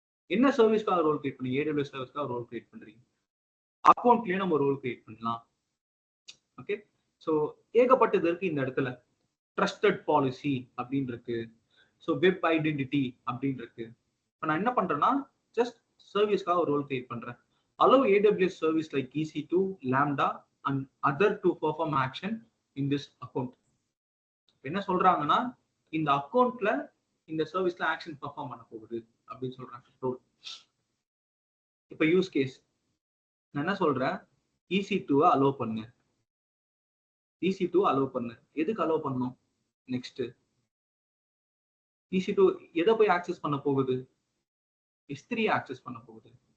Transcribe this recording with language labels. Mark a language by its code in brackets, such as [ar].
[ta] என்ன சர்வீஸ்க்காக role create பண்ணி, AWS சர்வீஸ்க்காக role create பண்றீங்க, அக்கௌண்ட்லயே நம்ம ரோல் கிரியேட் பண்ணலாம். ஓகே. ஸோ ஏகப்பட்டது இருக்கு இந்த இடத்துல. ட்ரஸ்டட் பாலிசி அப்படின்னு இருக்கு. ஸோ வெப் ஐடென்டிட்டி அப்படின்னு இருக்கு. இப்போ நான் என்ன பண்றேன்னா ஜஸ்ட் சர்வீஸ்க்காக ஒரு ரோல் கிரியேட் பண்றேன். [en] allow AWS service like EC2, Lambda and other to perform action in this account. [ta] என்ன சொல்றாங்கன்னா இந்த அக்கௌண்ட்ல இந்த சர்வீஸ்ல ஆக்ஷன் பெர்ஃபார்ம் பண்ண போகுது அப்படின்னு சொல்றாங்க ரோல். இப்போ யூஸ் கேஸ் நான் என்ன சொல்றேன், EC2 அலோ பண்ணு, EC2 அலோ பண்ணு. எதுக்கு அலோ பண்ணணும், நெக்ஸ்ட் EC2 எதை போய் ஆக்சஸ் பண்ண போகுது, S3 ஆக்சஸ் பண்ண போகுது.